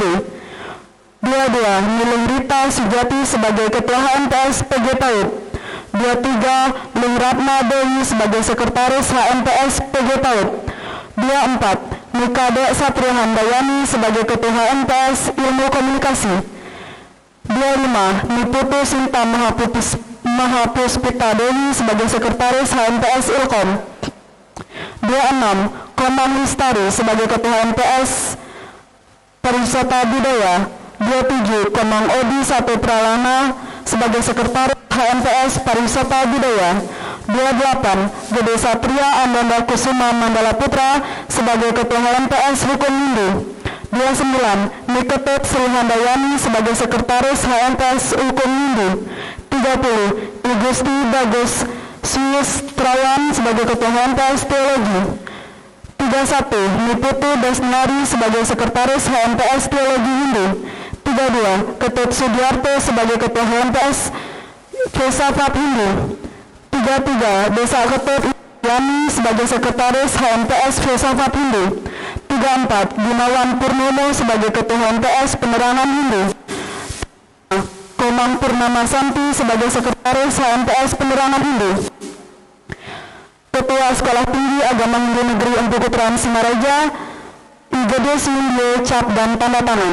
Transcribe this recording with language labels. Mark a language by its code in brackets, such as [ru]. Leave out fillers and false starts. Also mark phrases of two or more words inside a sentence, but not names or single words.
[id] 22. Niling Rita Sujati sebagai Ketua HMPS PG PAUD. 23. Ling Ratna Dewi sebagai Sekretaris HMPS PG PAUD. 24. Nikade Satria Handayani sebagai Ketua HMPS Ilmu Komunikasi. 25. Niputu Sinta Mahapuspita Dewi sebagai Sekretaris HMPS Ilkom. 26. Komang Lestari sebagai Ketua HMPS Pariwisata Budaya. 27. Komang Odi Satu Pralana sebagai Sekretaris HMPS Pariwisata Budaya. 28. Gede Satria Ananda Kusuma Mandala Putra sebagai Ketua HMPS Hukum Hindu. 29. Niketut Sri Handayani sebagai Sekretaris HMPS Hukum Hindu. 30. Igusti Bagus Suyistrawan sebagai Ketua HMPS Teologi. 31. Niputu Desnari sebagai Sekretaris HMPS Teologi Hindu. 32. Ketut Sudiarto sebagai Ketua HMPS Filsafat Hindu. 33. Desa Ketut Yani sebagai Sekretaris HMPS Filsafat Hindu. 34. Gunawan Purnomo sebagai Ketua HMPS Penerangan Hindu. Komang Purnama Santi sebagai Sekretaris HMPS Penerangan Hindu. Ketua Sekolah Tinggi Agama Hindu Negeri Empu Putran Singaraja, Igede Sindio cap dan tanda tangan.